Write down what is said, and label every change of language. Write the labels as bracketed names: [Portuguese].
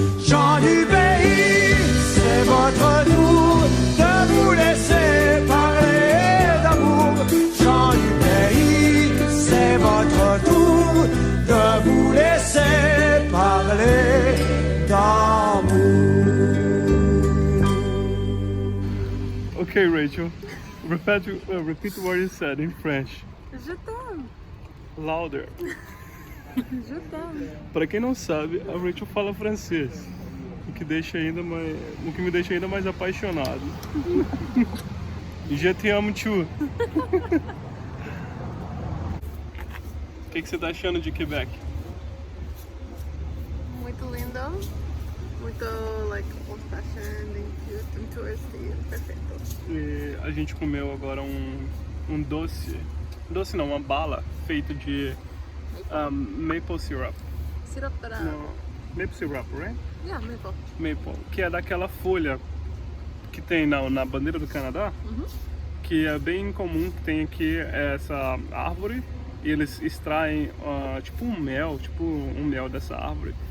[French] Gens du pays, c'est votre tour de vous laisser parler d'amour. Gens du pays, c'est votre tour de vous laisser parler d'amour. [English] Okay, Rachel. Repeat what you said in French. [French] Je t'aime. [English] Louder. [French] Je t'aime. [Portuguese] Para quem não sabe, a Rachel fala francês, o que me deixa ainda mais apaixonado. Je te amo, tio. O que você tá achando de Quebec? Muito lindo. Muito, [English] like, old-fashioned and cute and touristy. [Portuguese] Perfeito. E a gente comeu agora um doce não, uma bala feita de maple syrup. Syrup para... [English] No, maple syrup, right? Yeah, maple. [Portuguese] Maple, que é daquela folha que tem na bandeira do Canadá, que é bem comum, que tem aqui essa árvore, e eles extraem tipo um mel dessa árvore.